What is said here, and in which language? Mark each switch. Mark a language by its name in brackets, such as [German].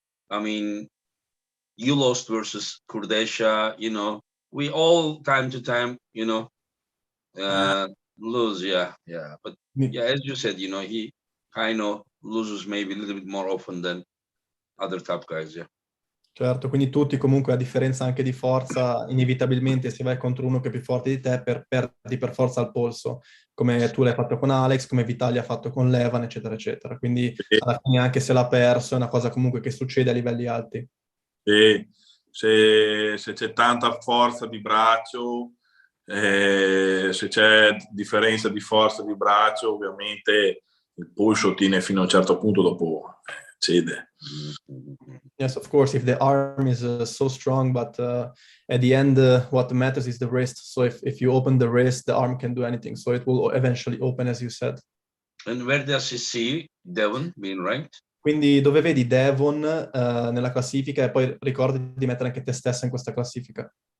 [English] I mean, you lost versus Kurdesha. You know, we all time to time, you know, lose. Yeah. But yeah, as you said, you know, he kind of loses maybe a little bit more often than other top guys. Yeah. [Italian] Certo, quindi tutti comunque a differenza anche di forza, inevitabilmente se vai contro uno che è più forte di te, perdi per forza il polso, come tu l'hai fatto con Alex, come Vitaly ha fatto con Levan, eccetera, eccetera. Quindi alla fine anche se l'ha perso è una cosa comunque che succede a livelli alti. Se c'è tanta forza di braccio, se c'è differenza di forza di braccio, ovviamente il polso tiene fino a un certo punto, dopo cede. [English] Yes, of course, if the arm is so strong, but at the end, what matters is the wrist. So if you open the wrist, the arm can do anything. So it will eventually open, as you said. And where does he see Devon being ranked? [Italian] Quindi dove vedi Devon nella classifica, e poi ricordi di mettere anche te stessa in questa classifica.